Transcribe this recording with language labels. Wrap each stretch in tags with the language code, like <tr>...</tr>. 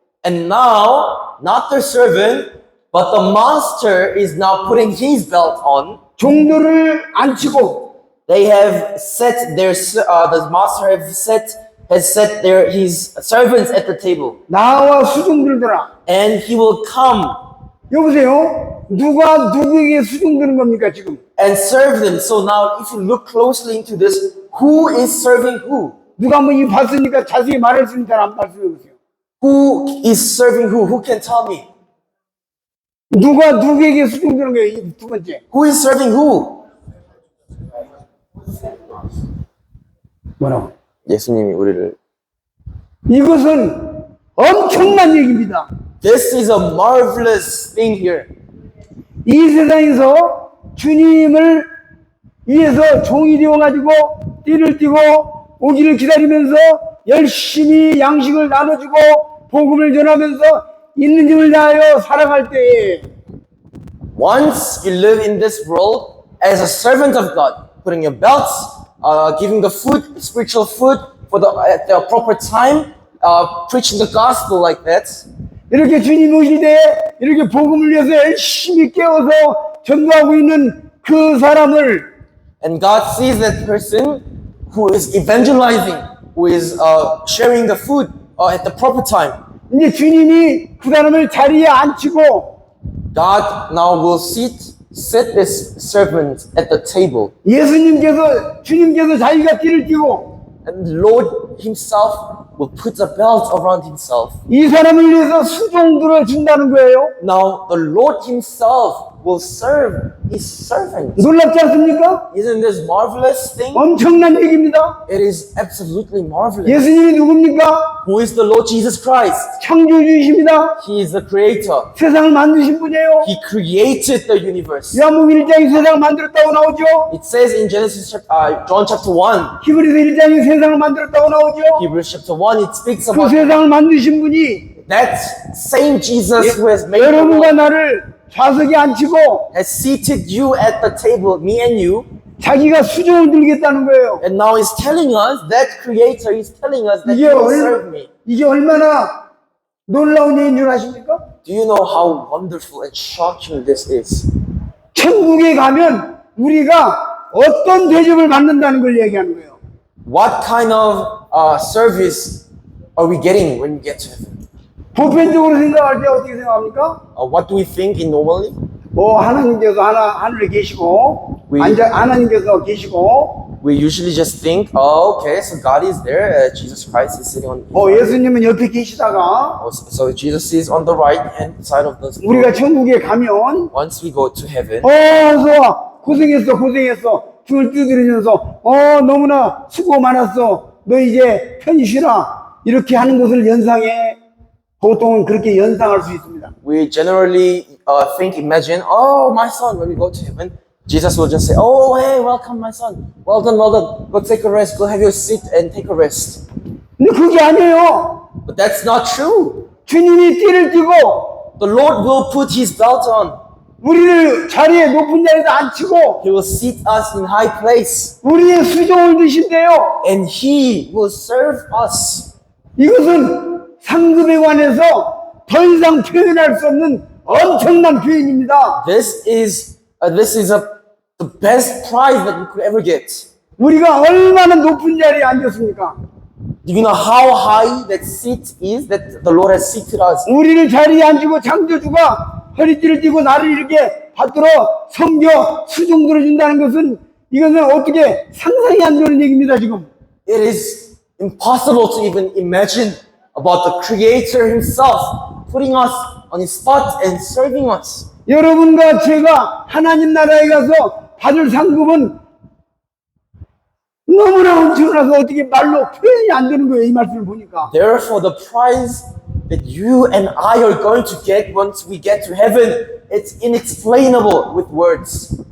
<en>And now, not the servant, but the master is now putting his belt on.</en> <ko>종들을 앉히고</ko> <en>They have set their, the master has set his servants at the table.</en> <ko>나와 수종들더라.</ko> <en>And he will come</en> <ko>여보세요? 누가 누구에게 수종드는 겁니까 지금?</ko> <en>and serve them. So now, if you look closely into this, who is serving who?</en> <ko>누가 한번 이 봤으니까 자세히 말할 수 있는 사람 말씀해 보세요.</ko> <en>Who is serving who? Who can tell me?</en> <ko>누가 누구에게 수종드는 거예요? 이 두 번째.</ko> <en>Who is serving who?</en> <ko>뭐라고? 예수님이 우리를. 이것은 엄청난 얘기입니다.</ko> <en>This is a marvelous thing here.</en> <ko>이 세상에서 주님을 위해서 종이 되어가지고 띠를 띠고 오기를 기다리면서 열심히 양식을 나눠주고 복음을 전하면서 있는 힘을 다하여 살아갈 때에</ko> <en>Once you live in this world as a servant of God, putting your belts, giving the food, spiritual food at the proper time, preaching the gospel like that.</en> <ko>이렇게 주님 오실 때에 이렇게 복음을 위해서 열심히 깨워서 전도하고 있는 그 사람을</ko> <en>And God sees that person who is evangelizing, who is sharing the food at the proper time.</en> <ko>이제 주님이 그 사람을 자리에 앉히고</ko> <en>God now will set this servant at the table.</en> <ko>주님께서 자기가 띠를 띠고</ko> <en>And the Lord himself will put a belt around himself.</en> <ko>이 사람을 위해서 수종들어 준다는 거예요.</ko> <en>Now the Lord himself will serve his servants.</en> <ko>놀랍지 않습니까?</ko> <en>Isn't this marvelous thing?</en> <ko>엄청난 얘기입니다.</ko> <en>It is absolutely marvelous.</en> <ko>예수님이 누굽니까?</ko> <en>Who is the Lord Jesus Christ?</en> <ko>창조주이십니다.</ko> <en>He is the creator.</en> <ko>세상을 만드신 분이에요.</ko> <en>He created the universe.</en> <ko>요한복음 1장이 세상을 만들었다고 나오죠.</ko> <en>It says in John chapter 1,</en> <ko>히브리서 1장이 세상을 만들었다고 나오죠.</ko> <en>Hebrews chapter 1, it speaks</en> <ko>그</ko> <en>about</en> <ko>세상을 만드신 분이</ko> <en>that same Jesus who has made the</en> <ko>여러분과</ko> <en>world,</en> <ko>나를 좌석에 앉히고</ko> <en>has seated you at the table, me and you,</en> <ko>자기가 수종을 들겠다는 거예요.</ko> <en>and now is telling us, that creator is telling us that he will serve me.</en> <ko>이게 얼마나 놀라운 얘기인 줄 아십니까?</ko> <en>Do you know how wonderful and shocking this is?</en> <ko>천국에 가면 우리가 어떤 대접을 받는다는 걸 얘기하는 거예요.</ko> <en>What kind of service are we getting when we get to heaven?</en> <ko>보편적으로 생각할 때 어떻게 생각합니까?</ko> <en>What do we think in normally?</en> <ko>하나님께서 하늘에 계시고 하나님께서 계시고</ko> <en>We usually just think, oh, okay, so God is there, Jesus Christ is sitting on.</en> <ko>예수님은 옆에 계시다가</ko> <en>So Jesus is on the right hand side of the.</en> <ko>우리가 천국에 가면</ko> <en>Once we go to heaven,</en> <ko>어서 고생했어 등을 두드리면서 너무나 수고 많았어 너 이제 편히 쉬라 이렇게 하는 것을 보통은 그렇게 연상할 수 있습니다.</ko> <en>we generally imagine, oh, my son, when we go to heaven, Jesus will just say, oh, hey, welcome, my son. Well done, well done. Go take a rest. Go have your seat and take a rest.</en> <ko>근데 그게 아니에요.</ko> <en>But that's not true.</en> <ko>주님이 띠를 띠고</ko> <en>The Lord will put his belt on.</en> <ko>우리를 자리에 높은 자리에서 앉히고</ko> <en>He will seat us in high place.</en> <ko>우리의 수종을 드신대요.</ko> <en>And he will serve us.</en> <ko>이것은 상급에 관해서 더 이상 표현할 수 없는 엄청난 표현입니다.</ko> <en>This is the best prize that we could ever get.</en> <ko>우리가 얼마나 높은 자리에 앉았습니까?</ko> <en>Do you know how high that seat is that the Lord has seated us?</en> <ko>우리를 자리에 앉히고 창조주가 허리띠를 띠고 나를 이렇게 받들어 섬겨 수종 들어준다는 것은 이것은 어떻게 상상이 안 되는 얘기입니다, 지금.</ko> <en>It is impossible to even imagine about the Creator Himself putting us on His spot and serving us.</en> <ko>여러분과 제가 하나님 나라에 가서 받을 상급은 너무나 엄청나서 어떻게 말로 표현이 안 되는 거예요, 이 말씀을 보니까.</ko> <en>Therefore, the prize that you and I are going to get once we get to heaven, it's inexplainable with words.</en>